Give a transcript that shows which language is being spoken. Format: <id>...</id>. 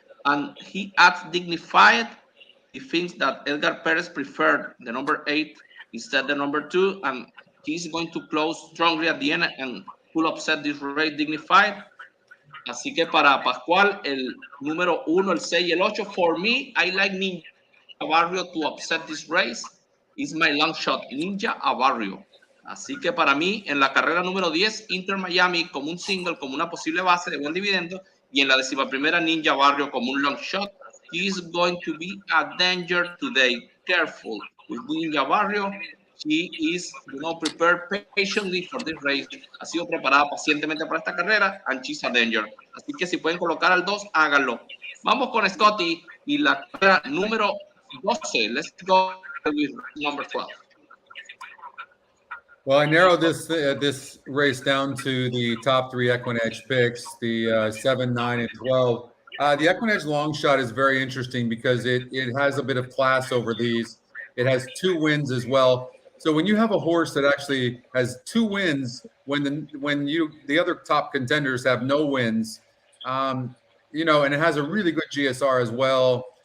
<en>And he adds dignified. He thinks that Edgar Perez preferred the number 8 instead the number 2, and he's going to close strongly at the end and will upset this race dignified.</en> <es>Así que para Pascual, el número 1, el 6 y el 8.</es> <en>For me, I like Ninja Barrio to upset this race. Is my long shot, Ninja a Barrio.</en> <es>Así que para mí, en la carrera número 10, Inter Miami como un single, como una posible base de buen dividendo, y en la 11ª, Ninja Barrio como un long shot.</es> <en>He is going to be a danger today. Careful with Ninja Barrio. She is, prepared patiently for this race.</en> <es>Ha sido preparada pacientemente para esta carrera,</es> <en>and she's a danger.</en> <es>Así que si pueden colocar al 2, háganlo. Vamos con Scotty y la carrera número</es> <en>12. Let's go with number 12. Well, I narrowed this race down to the top 3 EquinEdge picks, the 7, 9, and 12. The EquinEdge long shot is very interesting because it has a bit of class over these. It has 2 wins as well. So when you have a horse that actually has 2 wins, when the other top contenders have no wins, and it has a really good GSR as well.</en>